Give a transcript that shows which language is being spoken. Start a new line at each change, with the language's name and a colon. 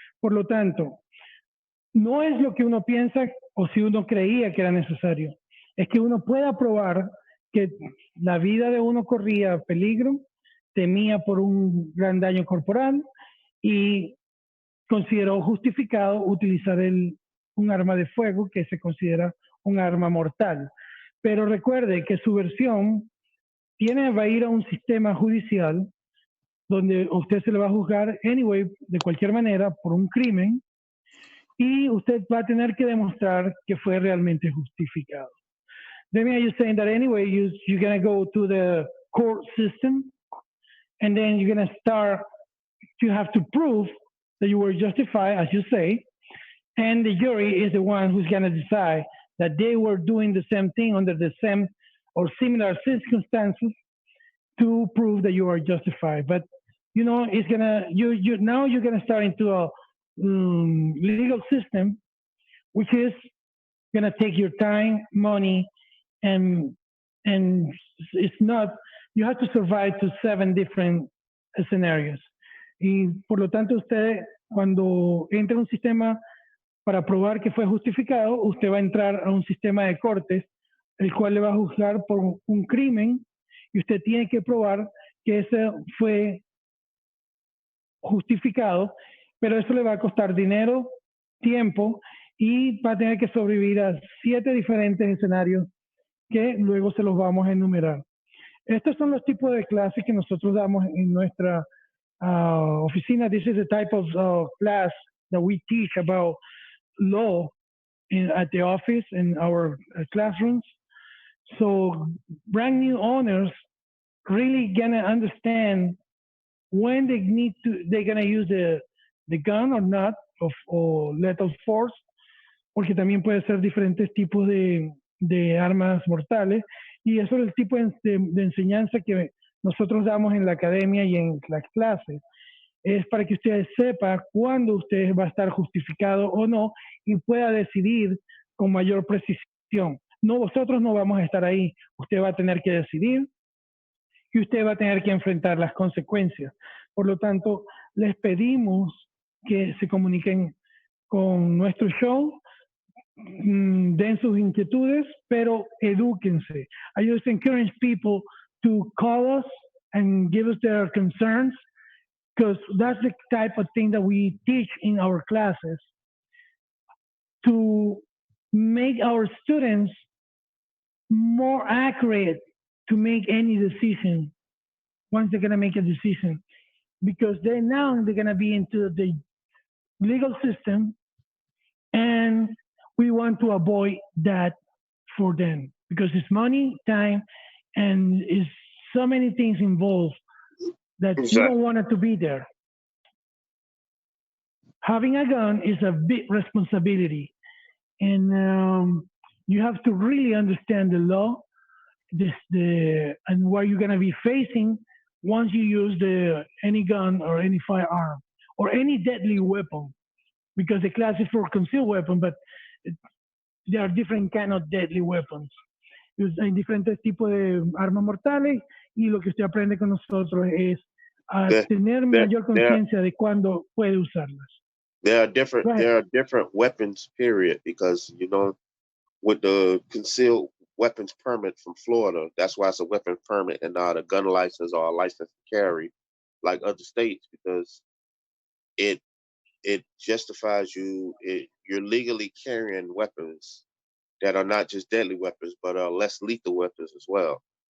Spanish: Por lo tanto, no es lo que uno piensa o si uno creía que era necesario, es que uno pueda probar que la vida de uno corría peligro, temía por un gran daño corporal y consideró justificado utilizar un arma de fuego que se considera un arma mortal. Pero recuerde que su versión va a ir a un sistema judicial donde usted se le va a juzgar anyway, de cualquier manera, por un crimen, y usted va a tener que demostrar que fue realmente justificado.
English: Then you're saying that anyway, you're going to go to the court system, and then you're going to start to have to prove that you were justified, as you say, and the jury is the one who's going to decide that they were doing the same thing under the same or similar circumstances to prove that you are justified. But it's gonna now you're gonna start into a legal system, which is gonna take your time, money, and it's not. You have to survive to 7 different scenarios.
Spanish: Y por lo tanto, usted cuando entra en un sistema para probar que fue justificado, usted va a entrar a un sistema de cortes, el cual le va a juzgar por un crimen y usted tiene que probar que ese fue justificado, pero eso le va a costar dinero, tiempo y va a tener que sobrevivir a 7 diferentes escenarios que luego se los vamos a enumerar. Estos son los tipos de clases que nosotros damos en nuestra oficina.
English: This is the type of class that we teach about law at the office in our classrooms. So brand new owners really gonna understand when they're gonna use the gun or not, or lethal force,
Spanish: porque también puede ser diferentes tipos de armas mortales, y eso es el tipo de enseñanza que nosotros damos en la academia y en las clases. Es para que usted sepa cuándo usted va a estar justificado o no y pueda decidir con mayor precisión. No, vosotros no vamos a estar ahí. Usted va a tener que decidir y usted va a tener que enfrentar las consecuencias. Por lo tanto, les pedimos que se comuniquen con nuestro show, den sus inquietudes, pero edúquense.
English: I just encourage people to call us and give us their concerns, because that's the type of thing that we teach in our classes, to make our students more accurate to make any decision once they're going to make a decision, because they're going to be into the legal system, and we want to avoid that for them because it's money, time, and it's so many things involved that you don't want it to be there. Having a gun is a big responsibility, and you have to really understand the law, and what you're going to be facing once you use any gun or any firearm or any deadly weapon, because the class is for concealed weapon, but there are different kind of deadly weapons.
Spanish: Hay diferentes tipos de armas mortales, y lo que usted aprende con nosotros es a tener mayor conciencia de cuándo puede usarlas.
English: There are different weapons, period, because with the concealed weapons permit from Florida, that's why it's a weapon permit and not a gun license or a license to carry like other states, because it justifies you're legally carrying weapons that are not just deadly weapons, but are less lethal weapons as well.